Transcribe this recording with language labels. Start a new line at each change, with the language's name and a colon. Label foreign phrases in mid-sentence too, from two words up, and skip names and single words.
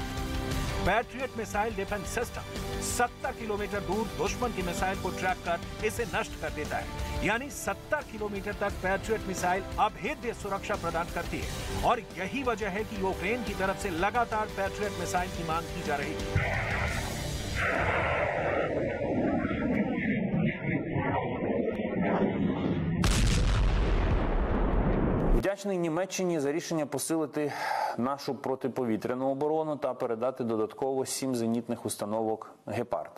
Hindi: पैट्रियट
English: missile defence system
Hindi: 70 किलोमीटर दूर दुश्मन की मिसाइल को ट्रैक कर इसे नष्ट कर देता है, यानी 70 किलोमीटर तक पैट्रियट मिसाइल अभेद्य सुरक्षा प्रदान करती है। और यही वजह है कि यूक्रेन की तरफ से लगातार पैट्रियट मिसाइल की मांग की जा रही है।
Ukrainian: Вдячний Німеччині за рішення посилити нашу протиповітряну оборону та передати додатково 7 зенітних установок «Гепард».